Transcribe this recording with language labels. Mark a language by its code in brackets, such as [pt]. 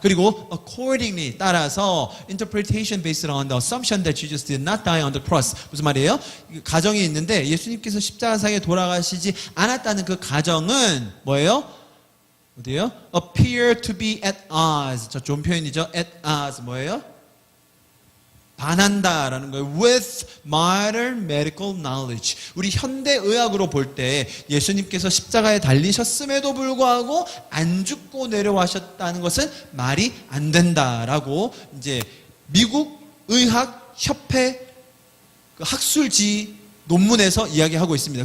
[en] 그리고 accordingly 따라서 interpretation based on the assumption that Jesus did not die on the cross. [ko] 무슨 말이에요? 가정이 있는데 예수님께서 십자가상에 돌아가시지 않았다는 그 가정은 뭐예요? [en] 어디요? appear to be at odds. [ko] 저 좋은 표현이죠. at odds 뭐예요? 반한다라는 거예요. [en] With modern medical knowledge. [ko] 우리 현대 의학으로 볼 때 예수님께서 십자가에 달리셨음에도 불구하고 안 죽고 내려와셨다는 것은 말이 안 된다라고 이제 미국 의학 협회 그 학술지 논문에서 이야기하고 있습니다.